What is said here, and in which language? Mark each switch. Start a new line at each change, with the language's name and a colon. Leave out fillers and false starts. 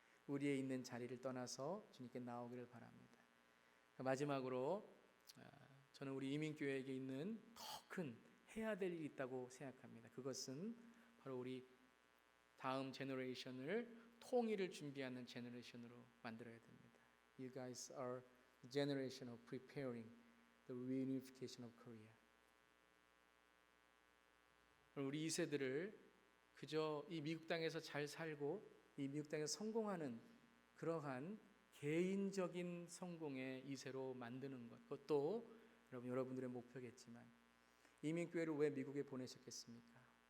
Korean: 우리의 있는 자리를 떠나서 주님께 나오기를 바랍니다. 마지막으로 저는 우리 이민교회에게 있는 더 큰 해야 될 일이 있다고 생각합니다. 그것은 바로 우리 다음 제너레이션을 통일을 준비하는 제너레이션으로 만들어야 됩니다.
English: You guys are the generation of preparing the reunification of Korea.
Korean: 우리 2세들을 그저 이 미국 땅에서 잘 살고 이 미국 땅에서 성공하는 그러한 개인적인 성공의 2세로 만드는 것, 그것도 여러분들의 목표겠지만 이민교회를 왜 미국에 보내셨겠습니까?